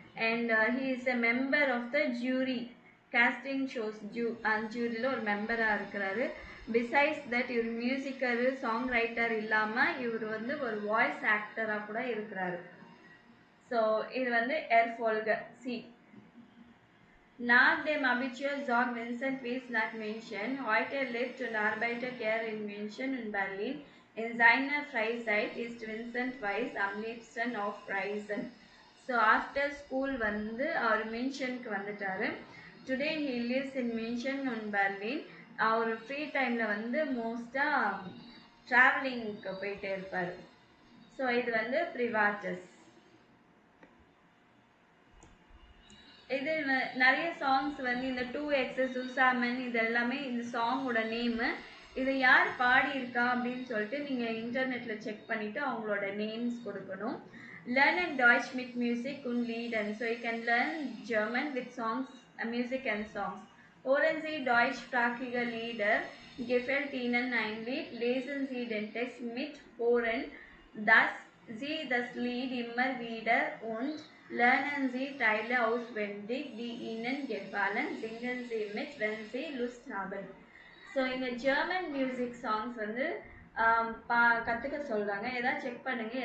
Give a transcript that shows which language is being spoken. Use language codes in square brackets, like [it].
[ta] And he is a member of the jury costing shows ஜூரியில் ஒரு மெம்பராக இருக்கிறாரு. Besides that இவர் மியூசிக்கரு சாங் ரைட்டர் இல்லாமல் இவர் வந்து ஒரு வாய்ஸ் ஆக்டராக கூட இருக்கிறாரு. ஸோ இது வந்து Erfolge C. [de] Nach dem Abitur zog Vincent Weiss nach München. Heute lebt und arbeitet er in München und Berlin. In seiner Freizeit ist Vincent Weiss am liebsten auf Reisen. [en] So after school [ta] வந்து அவர் மின்ஷனுக்கு வந்துட்டாரு. [en] Today he lives in München and Berlin. [ta] Our free டைமில் வந்து மோஸ்ட்டாக ட்ராவலிங்க்கு போயிட்டே இருப்பார். So இது வந்து ப்ரிவாட்டஸ். இது நிறைய சாங்ஸ் வந்து இந்த 2X சுசாமன் இது எல்லாமே இந்த சாங்கோட நேமு. இதை யார் பாடியிருக்கா அப்படின்னு சொல்லிட்டு நீங்கள் இன்டர்நெட்டில் செக் பண்ணிவிட்டு அவங்களோட நேம்ஸ் கொடுக்கணும். [de] Lernen Deutsch mit Musik und Liedern. [en] So you can learn German with songs, music and songs. [de] Hören Sie deutschsprachige Lieder. Gefällt Ihnen ein Lied? Lesen Sie den Text mit. Hören Sie das Lied immer wieder und lernen Sie Teile auswendig, die Ihnen gefallen. Singen Sie mit, wenn Sie Lust haben. [ta] So இங்கே German music songs வந்து கற்றுக்க சொல்கிறாங்க. எதாவது check பண்ணுங்கள்.